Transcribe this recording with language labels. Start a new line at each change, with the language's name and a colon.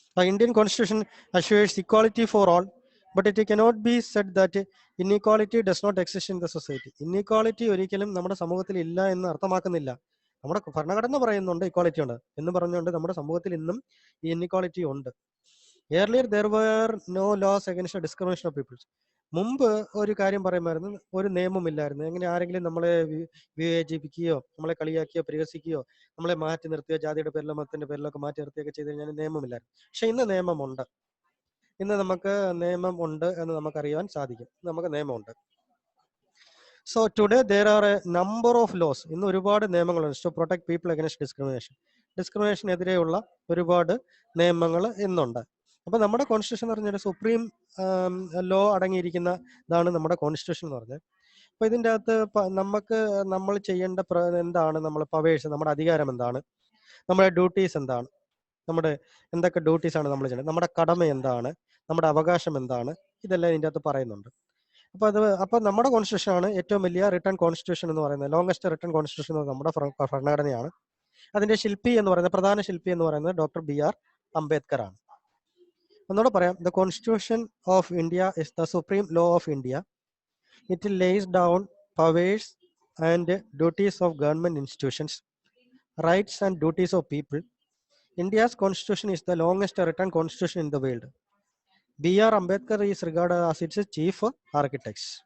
English: Indian Constitution assures equality for all, but it cannot be said that inequality does not exist in the society.
Malayalam: Inequality ഒരിക്കലും നമ്മുടെ സമൂഹത്തിൽ ഇല്ല എന്ന് അർത്ഥമാക്കുന്നില്ല. നമ്മുടെ ഭരണഘടന പറയുന്നുണ്ട് ഇക്വാളിറ്റി ഉണ്ട് എന്ന് പറഞ്ഞുകൊണ്ട് നമ്മുടെ സമൂഹത്തിൽ ഇന്നും ഈ ഇൻഇക്വാളിറ്റി ഉണ്ട്.
English: Earlier there were no laws against the discrimination of peoples.
Malayalam: മുമ്പ് ഒരു കാര്യം പറയുമായിരുന്നു, ഒരു നിയമമില്ലായിരുന്നു. എങ്ങനെ ആരെങ്കിലും നമ്മളെ വിവേചിപ്പിക്കുകയോ നമ്മളെ കളിയാക്കിയോ പരിഹസിക്കുകയോ നമ്മളെ മാറ്റി നിർത്തുകയോ ജാതിയുടെ പേരിലോ മതത്തിന്റെ പേരിലോ ഒക്കെ മാറ്റി നിർത്തുകയൊക്കെ ചെയ്ത് കഴിഞ്ഞാൽ നിയമമില്ലായിരുന്നു. പക്ഷെ ഇന്ന് നിയമമുണ്ട്. ഇന്ന് നമുക്ക് നിയമം ഉണ്ട് എന്ന് നമുക്കറിയാൻ സാധിക്കും. നമുക്ക് നിയമമുണ്ട്.
English: So today there are a number of laws.
Malayalam: ഇന്ന് ഒരുപാട് നിയമങ്ങളുണ്ട്
English: To protect people against discrimination.
Malayalam: ഡിസ്ക്രിമിനേഷനെതിരെയുള്ള ഒരുപാട് നിയമങ്ങൾ ഇന്നുണ്ട്. അപ്പൊ നമ്മുടെ കോൺസ്റ്റിറ്റ്യൂഷൻ എന്ന് പറഞ്ഞാൽ സുപ്രീം ലോ അടങ്ങിയിരിക്കുന്ന ഇതാണ് നമ്മുടെ കോൺസ്റ്റിറ്റ്യൂഷൻ എന്ന് പറഞ്ഞത്. അപ്പൊ ഇതിൻ്റെ അകത്ത് നമ്മൾ ചെയ്യേണ്ട എന്താണ്, നമ്മൾ പവേഴ്സ്, നമ്മുടെ അധികാരം എന്താണ്, നമ്മുടെ ഡ്യൂട്ടീസ് എന്താണ്, നമ്മുടെ എന്തൊക്കെ ഡ്യൂട്ടീസ് ആണ് നമ്മൾ ചെയ്യേണ്ടത്, നമ്മുടെ കടമ എന്താണ്, നമ്മുടെ അവകാശം എന്താണ്, ഇതെല്ലാം ഇതിൻ്റെ അകത്ത് പറയുന്നുണ്ട്. അപ്പൊ നമ്മുടെ കോൺസ്റ്റിറ്റ്യൂഷൻ ആണ് ഏറ്റവും വലിയ റിട്ടൺ കോൺസ്റ്റിറ്റ്യൂഷൻ എന്ന് പറയുന്നത്. ലോങ്സ്റ്റ് റിട്ടൺ കോൺസ്റ്റിറ്റ്യൂഷൻ എന്ന് നമ്മുടെ ഭരണഘടനയാണ്. അതിന്റെ ശില്പി എന്ന് പറയുന്നത്, പ്രധാന ശില്പി എന്ന് പറയുന്നത് ഡോക്ടർ BR അംബേദ്കർ ആണ്. ഒന്നുകൂടെ പറയാം.
English: The Constitution of India is the supreme law of India. It lays down powers and duties of government institutions, rights and duties of people. India's constitution is the longest written constitution in the world. BR Ambedkar is regarded as its chief architect.